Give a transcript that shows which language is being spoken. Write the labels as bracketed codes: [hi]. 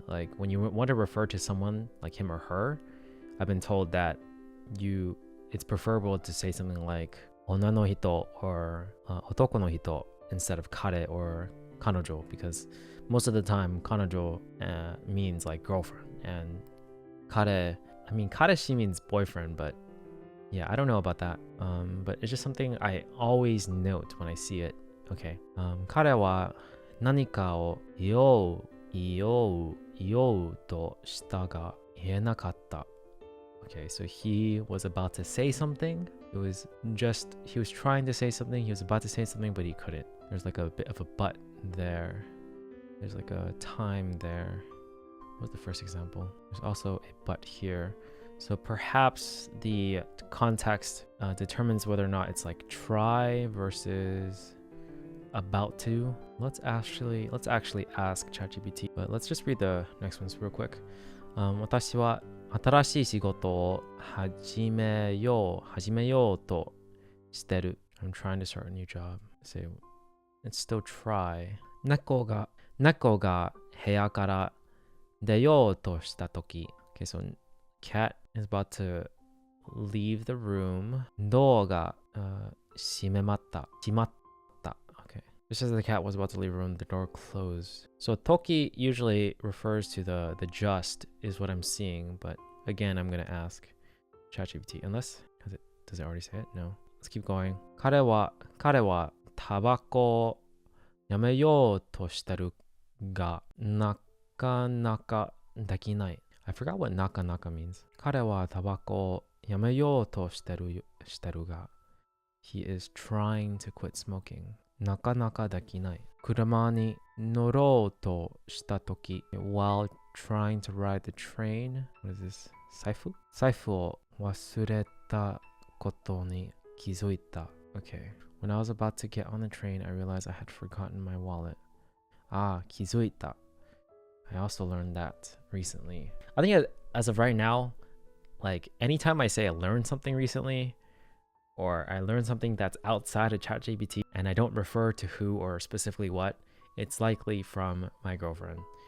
[en] Like when you want to refer to someone like him or her, I've been told that it's preferable to say something like 女の人 or 男の人 instead of 彼 or 彼女, because most of the time 彼女 means like girlfriend, and 彼, I mean 彼氏 means boyfriend, but yeah, I don't know about that. But it's just something I always note when I see it. Okay. [ja] 彼は何かを言おうとしたが言えなかった. [en] Okay, so he was about to say something. He was trying to say something. He was about to say something, but he couldn't. There's like a bit of a but there. There's like a time there. What was the first example? There's also a but here. So perhaps the context determines whether or not it's like try versus about to. Let's actually ask ChatGPT, but let's just read the next ones real quick. [ja] 私は新しい仕事を始めようとしてる. [en] I'm trying to start a new job. Say it's still try. [ja] 猫が部屋から出ようとしたとき. [en] Okay, so cat is about to leave the room. [ja] ドアが閉まった.Okay. [en] Just as the cat was about to leave the room, the door closed. So toki usually refers to the just is what I'm seeing, but again, I'm going to ask ChatGPT. Unless, does it already say it? No. Let's keep going. [ja] 彼はタバコをやめようとしてるが、なかなかできない. [en] I forgot what naka means. [ja] 彼はタバコをやめようとしてるが, [en] he is trying to quit smoking. [ja] なかなかできない. 車に乗ろうとしたとき, [en] while trying to ride the train. What is this? [ja] 財布を忘れたことに気づいた. [en] Okay. When I was about to get on the train, I realized I had forgotten my wallet. [ja] 気づいた. [en] I also learned that recently. I think as of right now, like anytime I say I learned something recently, or I learned something that's outside of ChatGPT and I don't refer to who or specifically what, it's likely from my girlfriend.